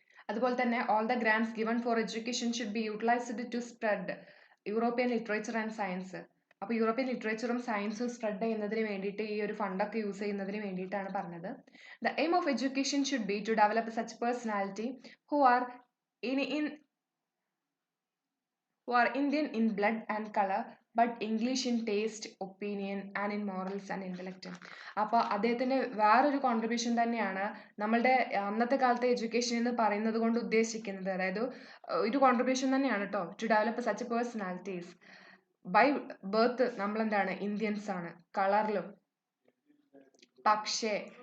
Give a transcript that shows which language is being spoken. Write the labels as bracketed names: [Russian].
[Malayalam] അതുപോലെ തന്നെ [English] All the grants given for education should be utilised to spread European literature and science. [Malayalam] അപ്പോൾ European ലിറ്ററേച്ചറും സയൻസും spread ചെയ്യുന്നതിന് വേണ്ടിയിട്ട് ഈ ഒരു ഫണ്ടൊക്കെ യൂസ് ചെയ്യുന്നതിന് വേണ്ടിയിട്ടാണ് പറഞ്ഞത്. [English] The aim of education should be to develop such personality who are Indian in blood and color but English in taste, opinion and in morals and intellect. [Malayalam] അപ്പോൾ അദ്ദേഹത്തിൻ്റെ വേറൊരു കോൺട്രിബ്യൂഷൻ തന്നെയാണ് നമ്മളുടെ അന്നത്തെ കാലത്തെ എഡ്യൂക്കേഷൻ എന്ന് പറയുന്നത് കൊണ്ട് ഉദ്ദേശിക്കുന്നത്. അതായത് ഒരു കോൺട്രിബ്യൂഷൻ തന്നെയാണ് കേട്ടോ, [English] To develop such personalities. [Malayalam] By birth നമ്മളെന്താണ്, ഇന്ത്യൻസ് ആണ്, കളറിലും. പക്ഷേ